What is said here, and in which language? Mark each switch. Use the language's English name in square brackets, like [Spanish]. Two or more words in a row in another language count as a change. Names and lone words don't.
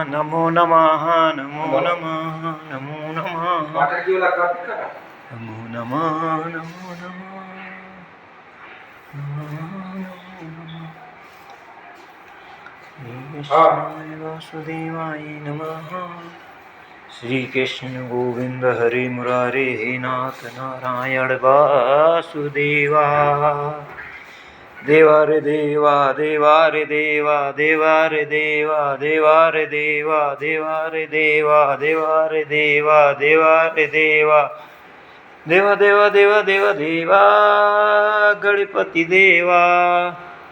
[Sanskrit] नमो नमः नमो नमः नमो नमः नमो नमः नमो नमः वासुदेवाय नमः। श्री कृष्ण गोविंद हरे मुरारे हे नाथ नारायण वासुदेवा। [Marathi] देवा रे देवा देवा रे देवा देवा रे देवा देवा रे देवा देवा रे देवा देवा रे देवा देवा रे देवा देवा देवा देवा देवा देवा गणपति देवा।